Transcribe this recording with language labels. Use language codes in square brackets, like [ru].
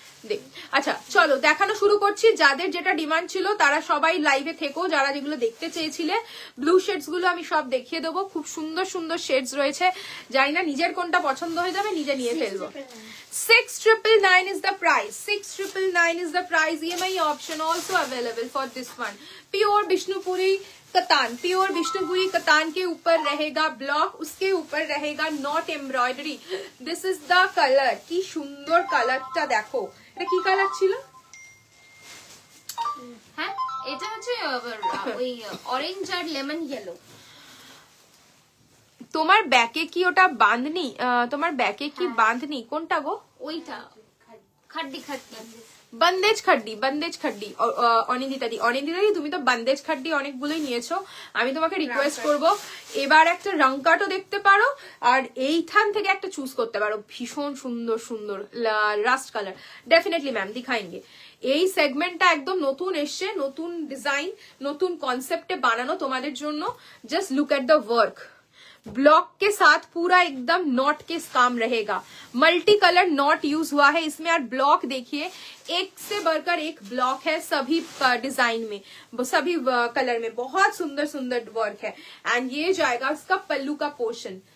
[bn] দেখ আচ্ছা চলো দেখানো শুরু করছি। যাদের যেটা ডিমান্ড ছিল তারা সবাই লাইভে থেকো, যারা যেগুলো দেখতে চেয়েছিলে। ব্লু শেডস গুলো আমি সব দেখিয়ে দেবো। খুব সুন্দর সুন্দর শেডস রয়েছে, জানি না নিজের কোনটা পছন্দ হয়ে যাবে, নিজে নিয়ে ফেলবো। [en] 6999 is the price. 6999 is the price. EMI option also available for this one. [hi] Pure Bishnupuri कतान, pure Vishnupuri कतान के ऊपर रहेगा ब्लॉक, उसके ऊपर रहेगा not embroidery. [en] This is the colour. [bn] की सुंदर कलरটা দেখো। এটা কি কালার ছিল? হ্যাঁ এটা হচ্ছে ওই অরেঞ্জ আর লেমন ইয়েলো। তোমার ব্যাকে কি ওটা বাঁধনি? তোমার ব্যাকে কি বাঁধনি কোনটা গো? ওইটা খাড্ডি খাড্ডি বন্দেজ খাড্ডি, বন্দেজ খাড্ডি। অনিন্দিতা দি, অনিন্দিতা দি তুমি তো বন্দেজ খাড্ডি অনেকগুলোই নিয়েছো। আমি তোমাকে রিকোয়েস্ট করব এবার একটা রংকাটও দেখতে পারো, আর এইখান থেকে একটা চুজ করতে পারো। ভীষণ সুন্দর সুন্দর রাস্ট কালার। Definitely ma'am [hi] দিখাएंगे। [bn] এই সেগমেন্টটা একদম নতুন এসছে, নতুন ডিজাইন, নতুন কনসেপ্টে বানানো তোমাদের জন্য। [en] Just look at the work. [hi] Block के साथ पूरा एकदम नॉट के काम रहेगा। मल्टी कलर नॉट यूज हुआ है इसमें, और ब्लॉक देखिए एक से बढ़कर एक ब्लॉक है सभी डिजाइन में, सभी कलर में। बहुत सुंदर सुंदर वर्क है। एंड ये जाएगा उसका पल्लू का पोर्शन।